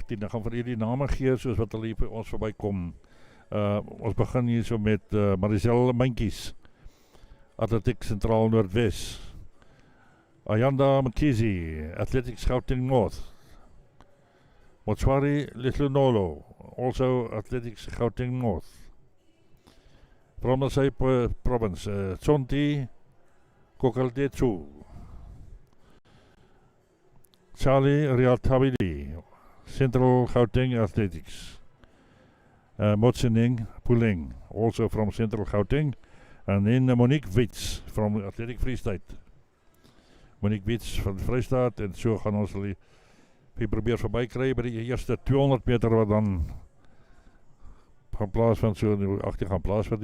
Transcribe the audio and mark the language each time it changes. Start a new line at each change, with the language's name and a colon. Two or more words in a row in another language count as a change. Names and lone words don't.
Afrikaans: Ek gaan vir hierdie name gee soos wat hulle hier by ons verbykom. Ons begin hier so met Marisel Mentjies, Atletiek Sentraal Noordwes.
English: Ayanda Mkhizi, Athletics Gauteng North. Motswari Litlunolo, also Athletics Gauteng North. From the same province, Tsonti Kokaltetsu. Charlie Rialtabili, Central Gauteng Athletics. Motsening Puling, also from Central Gauteng. And then Monique Wits from Athletic Free State.
Afrikaans: Monique Wits van Vrystaat. En so gaan ons hulle probeer verby kry by die eerste 200 meter wat dan gaan plaasvind, so in die 18 gaan plaasvind.